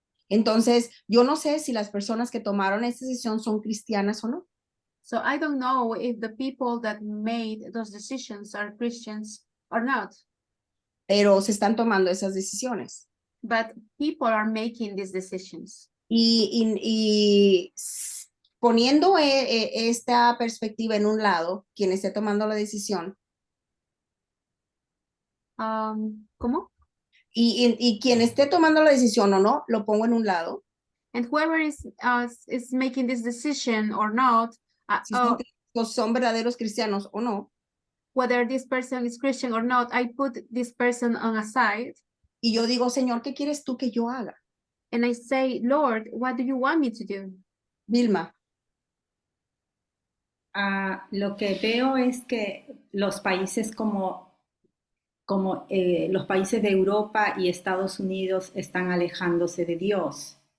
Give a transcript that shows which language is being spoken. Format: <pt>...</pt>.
<es>Entonces, yo no sé si las personas que tomaron esta decisión son cristianas o no.</es> <en>So I don't know if the people that made those decisions are Christians or not.</en> <es>Pero se están tomando esas decisiones.</es> <en>But people are making these decisions.</en> <es>Y poniendo esta perspectiva en un lado, quien esté tomando la decisión. ¿Cómo? Y quien esté tomando la decisión o no, lo pongo en un lado.</es> <en>And whoever is making this decision or not,</en> <es>Si son verdaderos cristianos o no.</es> <en>whether this person is Christian or not, I put this person on a side.</en> <es>Y yo digo, Señor, ¿qué quieres tú que yo haga?</es> <en>And I say, Lord, what do you want me to do?</en> <es>Vilma. Lo que veo es que los países como los países de Europa y Estados Unidos están alejándose de Dios.</es>